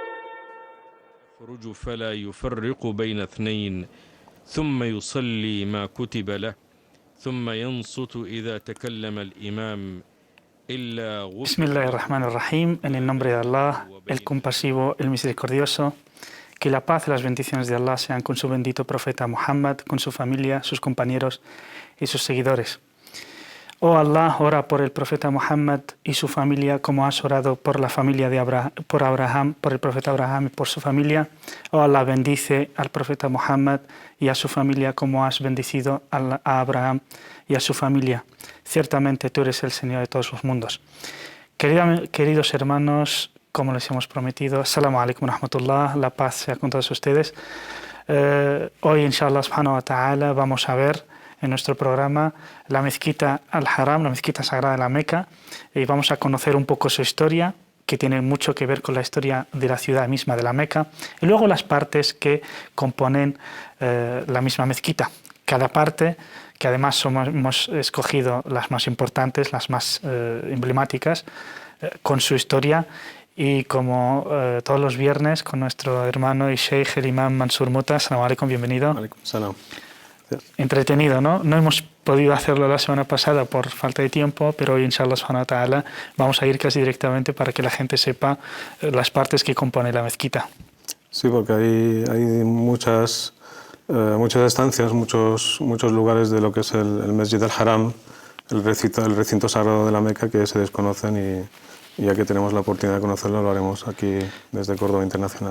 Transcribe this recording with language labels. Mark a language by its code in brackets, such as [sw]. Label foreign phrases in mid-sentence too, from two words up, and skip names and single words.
[ar] يخرج فلا يفرق بين اثنين ثم يصلي ما كتب له ثم ينصت إذا تكلم الإمام إلا غفر. Bismillahirrahmanirrahim, [es] en el nombre de Allah, el compasivo, el misericordioso. Que la paz y las bendiciones de Allah sean con su bendito profeta Muhammad, con su familia, sus compañeros y sus seguidores. Oh Allah, ora por el profeta Muhammad y su familia como has orado por la familia de Abraham, por el profeta Abraham y por su familia. Oh Allah, bendice al profeta Muhammad y a su familia como has bendecido a Abraham y a su familia. Ciertamente tú eres el Señor de todos los mundos. Queridos hermanos, como les hemos prometido, [ar] السلام عليكم ورحمة الله, [es] la paz sea con todos ustedes. Hoy, [ar] إن شاء الله سبحانه وتعالى, [es] vamos a ver en nuestro programa la mezquita Al-Haram, la mezquita sagrada de la Meca, y vamos a conocer un poco su historia, que tiene mucho que ver con la historia de la ciudad misma de la Meca, y luego las partes que componen la misma mezquita. Cada parte, que además hemos escogido las más importantes, las más emblemáticas, con su historia. Y como todos los viernes, con nuestro hermano y sheikh, el imam Mansur Muta. [ar] السلام عليكم, [es] bienvenido. [ar] عليكم السلام. [es] Entretenido, ¿no? No hemos podido hacerlo la semana pasada por falta de tiempo, pero hoy, [ar] إن شاء الله سبحانه وتعالى, [es] vamos a ir casi directamente para que la gente sepa las partes que compone la mezquita. Sí, porque hay muchas estancias, muchos lugares de lo que es el Masjid al-Haram, el recinto sagrado de la Meca, que se desconocen, y ya que tenemos la oportunidad de conocerlo, lo haremos aquí desde Córdoba Internacional.